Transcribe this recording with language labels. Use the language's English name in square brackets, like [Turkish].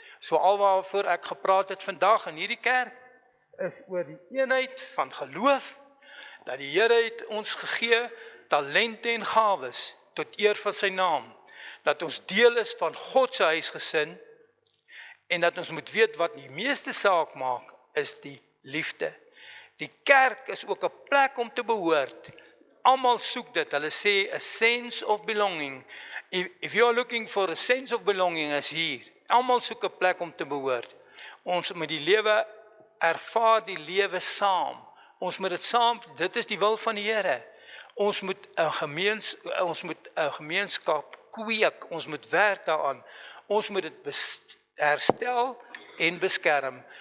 [Afrikaans] So alwaarvoor ek gepraat het vandag in hierdie kerk is oor die eenheid van geloof, dat die Here het ons gegee talente en gawes tot eer van sy naam, dat ons deel is van God se huisgesin en dat ons moet weet wat die meeste saak maak is die liefde. Die kerk is ook 'n plek om te behoort. Almal soek dit. Hulle sê [English] a sense of belonging. If you are looking for a sense of belonging is hier. [Afrikaans] Almal soek 'n plek om te behoort. Ons moet die lewe ervaar, die lewe saam. Ons moet dit saam, dit is die wil van die Here. Ons moet 'n gemeenskap kweek. Ons moet werk daaraan. Ons moet dit herstel en beskerm.